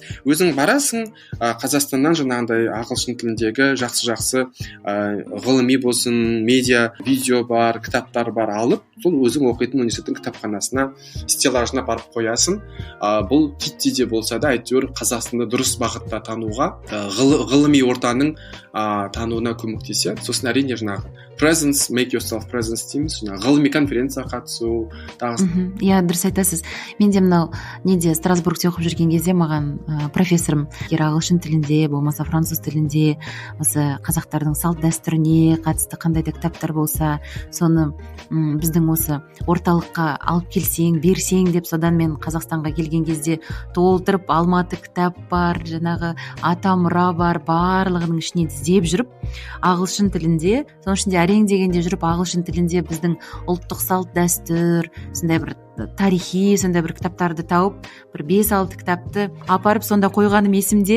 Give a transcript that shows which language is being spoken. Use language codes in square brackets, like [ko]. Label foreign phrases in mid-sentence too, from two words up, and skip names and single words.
[kk] Өзің барасың, Қазақстаннан жаңағындай ағылшын тіліндегі жақсы ғылыми болсын, медиа, видео бар, кітаптар бар алып, сол өзің оқитын университеттің кітапханасына, стеллажына барып қоясың. Бұл титтей де болса да, әйтеуір Қазақстанды дұрыс бағытта тануға, ғылыми ортаның тануына көмектеседі. Сосын әрине жаңағы presence, [en] make yourself presence [kk] дейміз, ғылыми конференцияға қатысу, Иә, дұрыс айтасыз. Мен де мынау Страсбургте оқып жүрген кезде маған профессорым ағылшын тілінде, болмаса француз тілінде, осы қазақтардың салт дәстүріне қатысты қандай да кітаптар болса, соны біздің осы орталыққа алып келсең, берсең деп, содан мен Қазақстанға келген кезде толтырып, Алматы кітап бар, жаңағы Атамұра бар, барлығының ішінен іздеп жүріп, ағылшын тілінде, соның ішінде әрең дегенде жүріп, ағылшын тілінде біздің ұлттық салт дәстүр, сондай бір тарихи, сондай бір кітаптарды тауып, бір 5-6 кітапты апарып сонда қойғаным есімде.